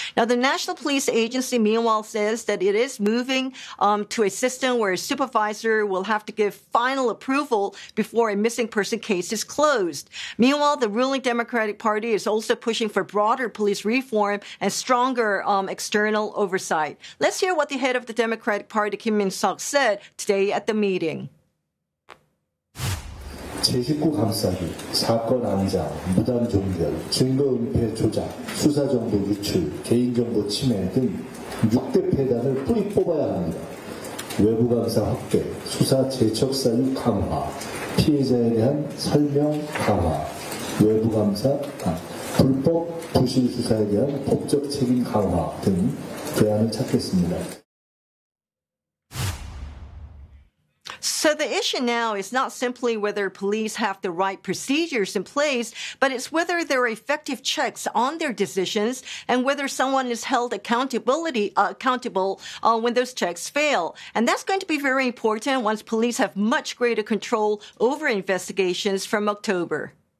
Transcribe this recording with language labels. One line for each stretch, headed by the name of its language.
English: Now, the National Police Agency, meanwhile, says that it is moving to a system where a supervisor will have to give final approval before a missing person case is closed. Meanwhile, the ruling Democratic Party is also pushing for broader police reform and stronger external oversight. Let's hear what the head of the Democratic Party, Kim Min-seok, said today at the meeting.
Korean: 제 식구 감싸기, 사건 암장, 무단 종결, 증거 은폐 조작, 수사 정보 유출, 개인정보 침해 등 6대 폐단을 뿌리 뽑아야 합니다. 외부 감사 확대, 수사 재척사유 강화, 피해자에 대한 설명 강화, 외부 감사, 불법 부실 수사에 대한 법적 책임 강화 등 대안을 찾겠습니다.
English: So the issue now is not simply whether police have the right procedures in place, but it's whether there are effective checks on their decisions and whether someone is held accountable when those checks fail. And that's going to be very important once police have much greater control over investigations from October.